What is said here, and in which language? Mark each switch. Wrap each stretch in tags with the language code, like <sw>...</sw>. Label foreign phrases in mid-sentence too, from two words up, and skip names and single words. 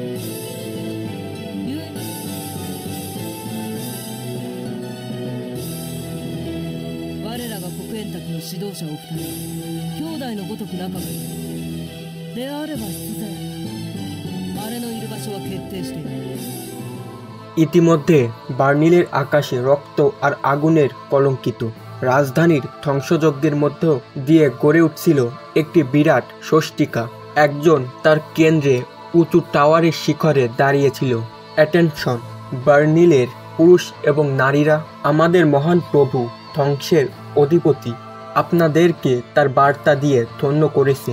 <ja>ゆえ我らが黒煙滝の指導者お二人兄弟のごとく仲がいい。であれば必然あれのいる場所は決定している。</ja> <bn>ইতিমধ্যে বার্নিলের আকাশে রক্ত আর আগুনের কলঙ্কিত। রাজধানীর ধ্বংসযজ্ঞের মধ্য দিয়ে গড়ে উঠছিল একটি বিরাট ষষ্টিকা। একজন তার কেন্দ্রে উঁচু টাওয়ারের শিখরে দাঁড়িয়েছিল। অ্যাটেনশন বার্নিলের পুরুষ এবং নারীরা, আমাদের মহান প্রভু ধ্বংসের অধিপতি আপনাদেরকে তার বার্তা দিয়ে ধন্য করেছেন।</bn>